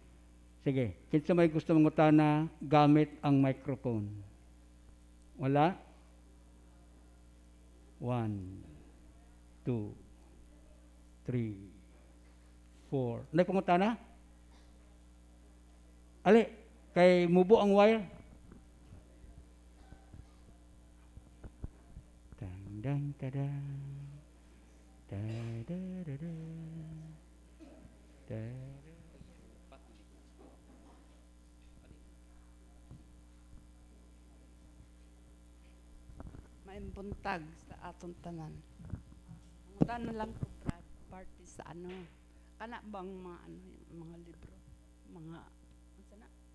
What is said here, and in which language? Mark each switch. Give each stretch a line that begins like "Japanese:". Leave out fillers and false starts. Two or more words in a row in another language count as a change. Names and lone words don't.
Cebuano: Sige, kinsa may gusto mangutana gamit ang microphone. Wala? 1, 2, 3, 4. Nay pangutana? Ali, kay mubo ang wire. Dang dang tada. Da da da da. Da. May buntag sa atong tanan. Mangutan na lang ko Brad party sa ano. Kana bang mga ano, mga libro, mga ano sana?